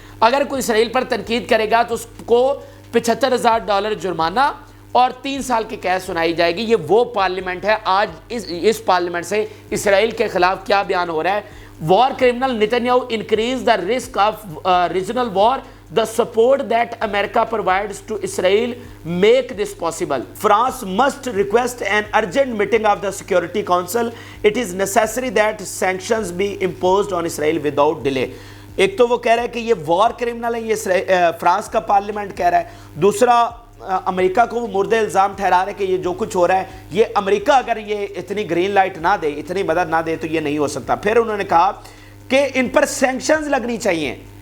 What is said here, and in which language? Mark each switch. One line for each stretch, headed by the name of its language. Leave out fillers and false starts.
Urdu: اگر کوئی اسرائیل پر تنقید کرے گا تو اس کو $75,000 جرمانہ اور 3 سال کی قید سنائی جائے گی. یہ وہ پارلیمنٹ ہے. آج اس پارلیمنٹ سے اسرائیل کے خلاف کیا بیان ہو رہا ہے؟
English: War criminal Netanyahu increase the risk of regional war, the support that America provides to Israel make this possible. France must request an urgent meeting of the Security Council. It is necessary that sanctions be imposed on Israel without delay.
Urdu: ایک تو وہ کہہ رہا ہے کہ یہ وار criminal ہے, یہ فرانس کا پارلیمنٹ کہہ رہا ہے. دوسرا امریکہ کو وہ مورد الزام ٹھہرا رہے کہ یہ جو کچھ ہو رہا ہے, یہ امریکہ اگر یہ اتنی گرین لائٹ نہ دے, اتنی مدد نہ دے تو یہ نہیں ہو سکتا. پھر انہوں نے کہا کہ ان پر سینکشنز لگنی چاہیے.